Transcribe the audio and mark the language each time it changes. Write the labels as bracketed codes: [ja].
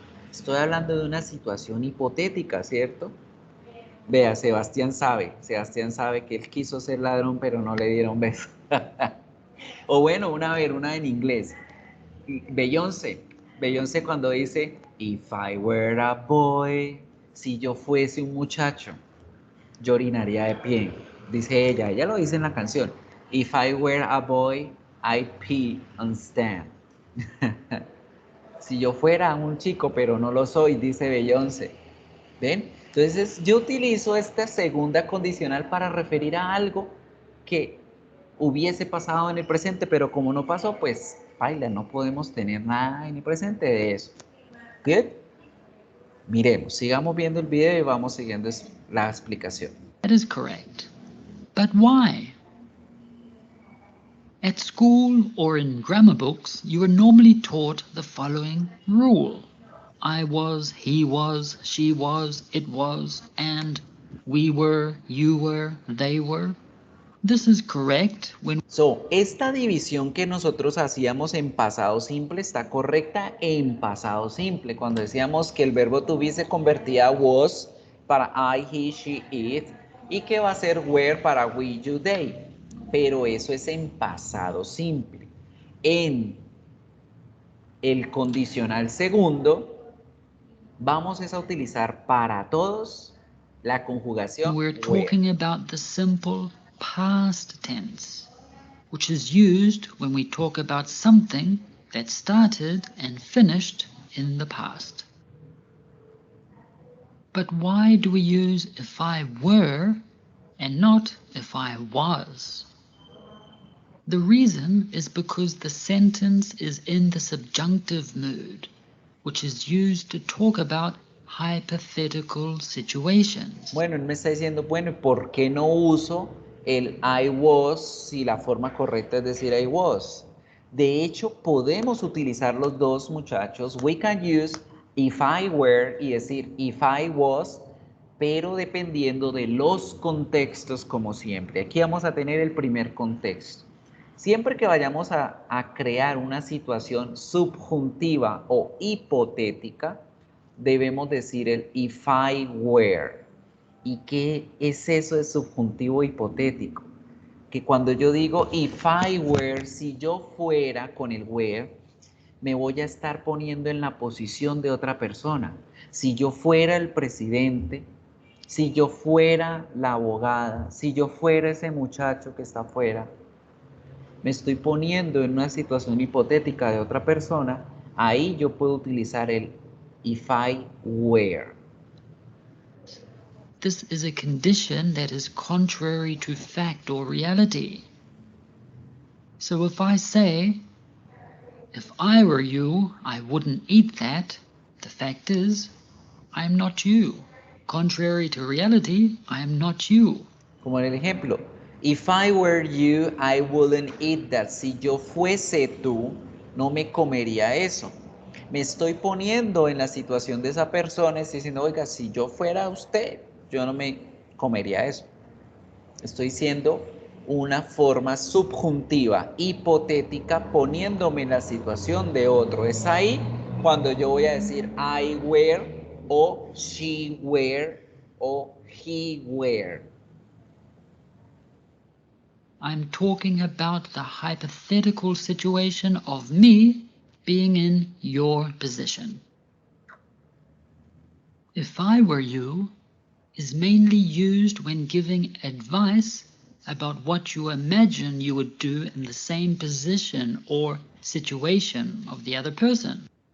[es] Estoy hablando de una situación hipotética, ¿cierto? Vea, Sebastián sabe que él quiso ser ladrón, pero no le dieron besos. O bueno, una en inglés. Beyoncé cuando dice, [en] if I were a boy, [es] si yo fuese un muchacho, yo orinaría de pie. Dice ella lo dice en la canción. [en] If I were a boy, I'd pee and stand. [es] Si yo fuera un chico, pero no lo soy, dice Beyoncé. ¿Ven? Entonces yo utilizo esta segunda condicional para referir a algo que hubiese pasado en el presente, pero como no pasó, pues, baila, no podemos tener nada en el presente de eso. ¿Bien? Miremos, sigamos viendo el video y vamos siguiendo la explicación. [en] That is correct. But why? At school or in grammar books, you are normally taught the following rule. I was, he was, she was, it was, and we were, you were, they were. This is correct when [es] Esta división que nosotros hacíamos en pasado simple está correcta en pasado simple. Cuando decíamos que el verbo to be se convertía a was para I, he, she, it y que va a ser were para we, you, they. Pero eso es en pasado simple. En el condicional segundo, vamos a utilizar para todos la conjugación [en] we're were. talking about the simple past tense, which is used when we talk about something that started and finished in the past. But why do we use if I were and not if I was? The reason is because the sentence is in the subjunctive mood, which is used to talk about hypothetical situations. [es] Bueno, él me está diciendo, bueno, ¿por qué no uso el I was si la forma correcta es decir I was? De hecho, podemos utilizar los dos, muchachos. [en] We can use if I were [es] y decir [en] if I was, [es] pero dependiendo de los contextos, como siempre. Aquí vamos a tener el primer contexto. Siempre que vayamos a crear una situación subjuntiva o hipotética, debemos decir el [en] if I were. [es] ¿Y qué es eso de subjuntivo hipotético? Que cuando yo digo [en] if I were, [es] si yo fuera con el were, me voy a estar poniendo en la posición de otra persona. Si yo fuera el presidente, si yo fuera la abogada, si yo fuera ese muchacho que está afuera, me estoy poniendo en una situación hipotética de otra persona, ahí yo puedo utilizar el [en] if I were. This is a condition that is contrary to fact or reality. So if I say, if I were you, I wouldn't eat that, the fact is, I am not you. Contrary to reality, I am not you. [es] Como en el ejemplo, [en] if I were you, I wouldn't eat that. [es] Si yo fuese tú, no me comería eso. Me estoy poniendo en la situación de esa persona, estoy diciendo, oiga, si yo fuera usted, yo no me comería eso. Estoy siendo una forma subjuntiva, hipotética, poniéndome en la situación de otro. Es ahí cuando yo voy a decir I were, o she were, o he were. [en] I'm talking about the hypothetical situation of me being in your position. If I were you is mainly used when giving advice about what you imagine you would do in the same position or situation of the other person.